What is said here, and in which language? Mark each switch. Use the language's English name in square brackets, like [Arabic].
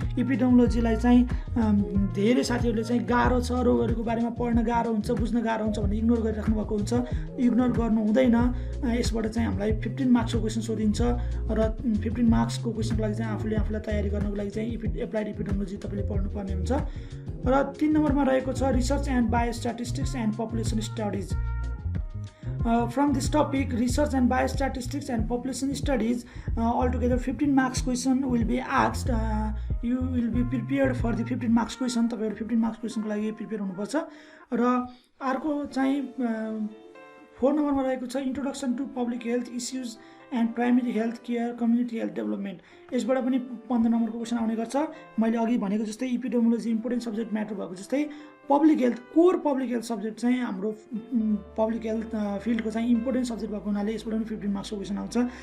[Nepali] इपिडेमोलोजीलाई चाहिँ धेरै साथीहरूले चाहिँ गाह्रो छ, रोगहरूको बारेमा पढ्न गाह्रो हुन्छ, बुझ्न गाह्रो हुन्छ भनेर इग्नोर गरिराख्नु भएको हुन्छ। इग्नोर गर्नु हुँदैन। यसबाट चाहिँ हामीलाई 15 मार्क्सको क्वेसन सोधिन्छ र 15 मार्क्सको क्वेसनको लागि चाहिँ आफूलाई तयारी गर्नको लागि चाहिँ एप्लाइड इपिडेमोलोजी तपाईँले पढ्नुपर्ने हुन्छ। र 3 नम्बरमा रहेको छ research and बायोस्ट्याटिस्टिक्स and population studies. [English] From this topic, research and biostatistics and population studies, altogether 15 marks question will be asked. You will be prepared for the 15 marks question. [Nepali] तपाईहरु [English] 15 marks question [Nepali] को लागि प्रिपेयर हुनुपर्छ। र अर्को चाहिँ 4 नम्बरमा रहेको छ introduction to public health issues and primary health care community health development. यसबाट पनि 15 नम्बरको क्वेसन आउने गर्छ। मैले अघि भनेको जस्तै इपिडेमोलोजी इम्पोर्टेन्ट सब्जेक्ट म्याटर भएको जस्तै public health, core public health subject चाहिँ हाम्रो पब्लिक हेल्थ फिल्डको चाहिँ इम्पोर्टेन्ट सब्जेक्ट भएको हुनाले यसबाट पनि 15 मार्क्सको क्वेसन आउँछ।